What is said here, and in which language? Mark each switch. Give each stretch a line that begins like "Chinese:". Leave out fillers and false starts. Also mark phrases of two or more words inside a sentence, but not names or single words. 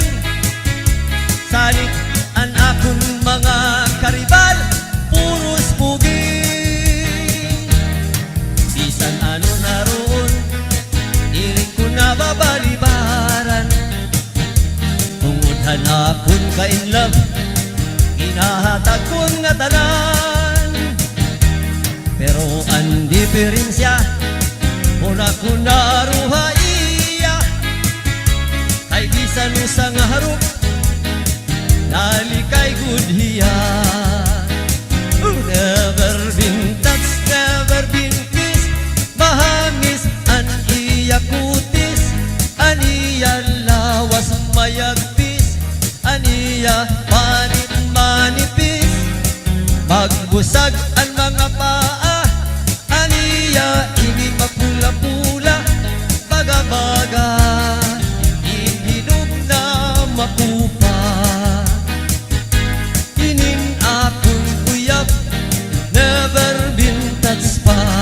Waray: Salit ang akong mga karibal, puros puging. Bisan ano naroon, iring ko na babalibaran. Tungod hanapon ka in love, inahatag kong nga tanan. Pero ang diferensya, muna ko naruha iya. Ay bisan usang harap, nalikay gudhiya.
English: Never been touched, never been kissed.
Waray: Mahangis ang iya kutis, ang iya lawas mayagpis, ang iya panit manipis. Magbusag ang mga paa, ang iya ibig mapula-pula. Baga-baga, ihinog na makupa. Inin akong uyab,
English: never been touched pa.